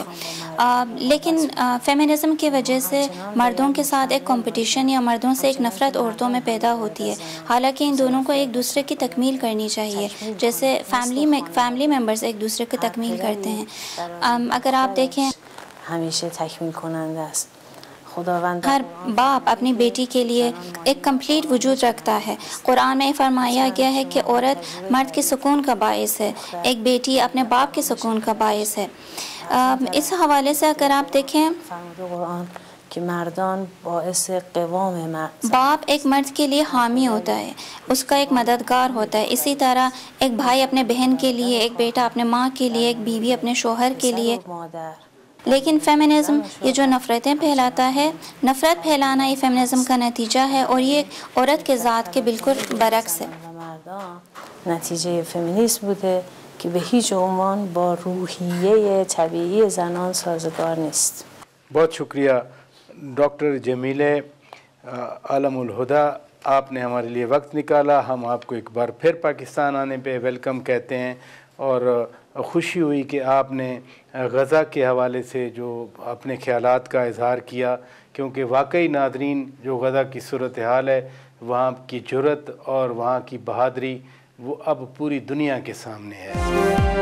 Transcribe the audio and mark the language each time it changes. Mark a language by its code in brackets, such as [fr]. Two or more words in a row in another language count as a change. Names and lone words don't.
[ur] لیکن فیمنزم کی وجہ سے مردوں کے ساتھ ایک کمپٹیشن یا مردوں سے ایک نفرت عورتوں میں پیدا ہوتی ہے، حالانکہ ان دونوں کو ایک دوسرے کی تکمیل کرنی چاہیے، جیسے [en] family members [ur] ایک دوسرے کی تکمیل کرتے ہیں. اگر آپ دیکھیں [fa] ہمیشہ تکمیل کننده است. [ur] ہر باپ اپنی بیٹی کے لیے ایک کمپلیٹ وجود رکھتا ہے. قرآن میں فرمایا گیا ہے کہ عورت مرد کے سکون کا باعث ہے، ایک بیٹی اپنے باپ کے سکون کا باعث ہے. اس حوالے سے اگر آپ دیکھیں [fa] کہ مردان باعث قوام [ur] باپ ایک مرد کے لیے حامی ہوتا ہے، اس کا ایک مددگار ہوتا ہے. اسی طرح ایک بھائی اپنے بہن کے لیے، ایک بیٹا اپنے ماں کے لیے، ایک بیوی اپنے شوہر کے لیے. لیکن فیمنزم یہ جو نفرتیں پھیلاتا ہے، نفرت پھیلانا یہ فیمنزم کا نتیجہ ہے، اور یہ عورت کے ذات کے بالکل برعکس ہے. [fa] نتیجه فمینیسم بوده که به هیچ عنوان با روحیه طبیعی زنان سازگار نیست. [ur] بہت شکریہ ڈاکٹر جمیلہ عالم الہدیٰ، آپ نے ہمارے لیے وقت نکالا. ہم آپ کو ایک بار پھر پاکستان آنے پہ ویلکم کہتے ہیں، اور خوشی ہوئی کہ آپ نے غزہ کے حوالے سے جو اپنے خیالات کا اظہار کیا، کیونکہ واقعی ناظرین جو غزہ کی صورتحال ہے، وہاں کی جرأت اور وہاں کی بہادری وہ اب پوری دنیا کے سامنے ہے.